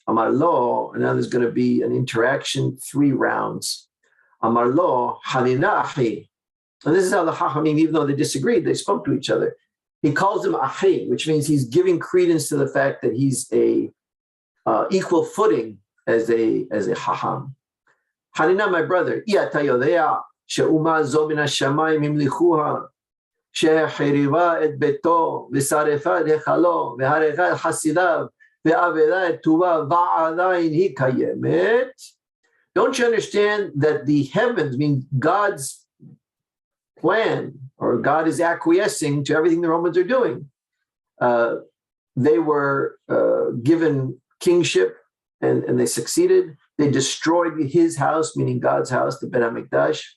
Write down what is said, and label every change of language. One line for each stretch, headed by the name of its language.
Hebrew: Amar lo,
English: and now there's going to be an interaction, 3 rounds.
Hebrew: Amar lo, Hanina achi.
English: And this is how the Chachamim, even though they disagreed, they spoke to each other. He calls him achi, which means he's giving credence to the fact that he's a equal footing as a Chacham. Hanina, my brother,
Hebrew: Iyata yodea, she'uma zo min hashamayim himlichuha, שהחריבה את ביתו ושרפה את היכלו והרגה את חסידיו ועבדה את טובה ועדיין היא קיימת.
English: Don't you understand that the heavens, mean God's plan, or God is acquiescing to everything the Romans are doing? They were given kingship and they succeeded. They destroyed his house, meaning God's house, the Bet Midrash.